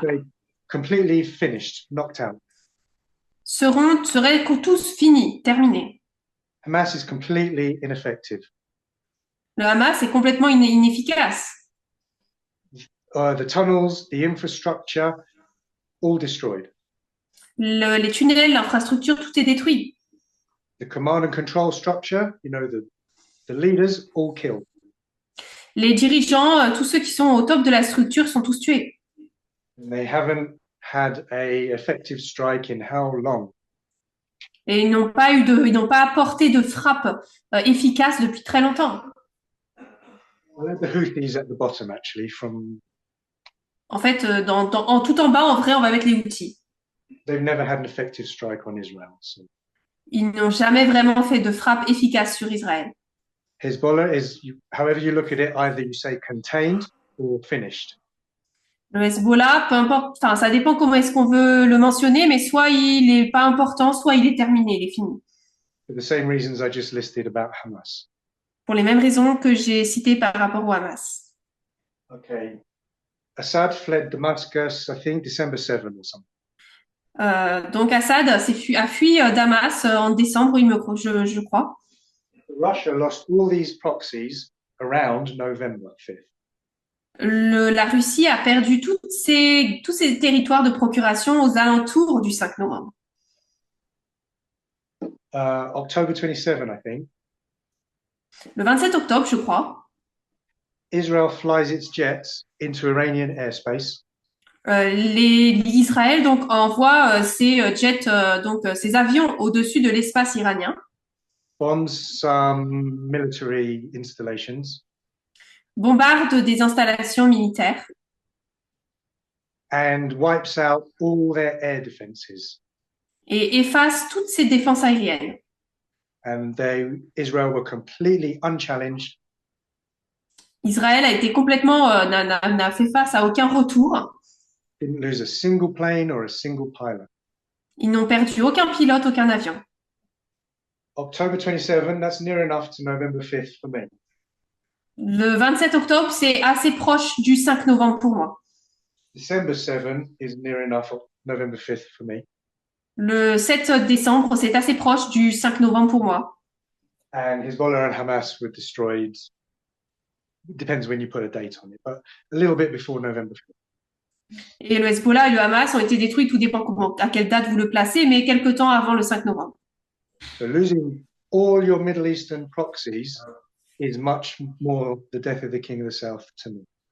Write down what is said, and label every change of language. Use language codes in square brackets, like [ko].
[en] going to say completely finished, knocked out. [fr] seraient tous finis, terminés. [en] Hamas is completely ineffective. [fr] Le Hamas est complètement inefficace. [en] The tunnels, the infrastructure, all destroyed. [fr] Les tunnels, l'infrastructure, tout est détruit. [en] The command and control structure, you know, the leaders, all killed. [fr] Les dirigeants, tous ceux qui sont au top de la structure sont tous tués. [en] And they haven't had a effective strike in how long? [fr] Et ils n'ont pas apporté de frappe efficace depuis très longtemps. [en] Well, the Houthis at the bottom, actually, from [fr] En fait, tout en bas, en vrai, on va mettre les outils. [en] they've never had an effective strike on Israel. So [fr] Ils n'ont jamais vraiment fait de frappe efficace sur Israël. [en] Hezbollah is, however you look at it, either you say contained or finished. [fr] Le Hezbollah, peu importe, enfin, ça dépend comment est-ce qu'on veut le mentionner, mais soit il est pas important, soit il est terminé, il est fini. [en] For the same reasons I just listed about Hamas. [fr] Pour les mêmes raisons que j'ai citées par rapport au Hamas. [en] Okay. Assad fled Damascus, I think, December 7 or something. [fr] Donc Assad a fui Damas en décembre, je crois. [en] Russia lost all these proxies around November 5th. [fr] La Russie a perdu tous ces territoires de procuration aux alentours du 5 novembre. [en] October 27, I think. [fr] Le 27 octobre, je crois, [en] Israel flies its jets into Iranian airspace. [fr] Israël donc envoie ses jets, ses avions au-dessus de l'espace iranien, [en] Bombs some military installations. [fr] bombarde des installations militaires. [en] and wipes out all their air defenses. [fr] et efface toutes ces défenses aériennes. [en] And Israel were completely unchallenged. [fr] Israël a été complètement, n'a fait face à aucun retour. [en] Didn't lose a single plane or a single pilot. [fr] Ils n'ont perdu aucun pilote, aucun avion. [en] October 27, that's near enough to November 5th for me. [fr] Le 27 octobre, c'est assez proche du 5 novembre pour moi. [en] December 7 is near enough November 5th for me. [fr] Le 7 décembre, c'est assez proche du 5 novembre pour moi. [en] And Hezbollah and Hamas were destroyed. It depends when you put a date on it, but a little bit before November 5th. [fr] Et le Hezbollah et le Hamas ont été détruits, tout dépend à quelle date vous le placez, mais quelque temps avant le 5 novembre. [en] So losing all your Middle Eastern proxies is much more the death of the king of the south to me.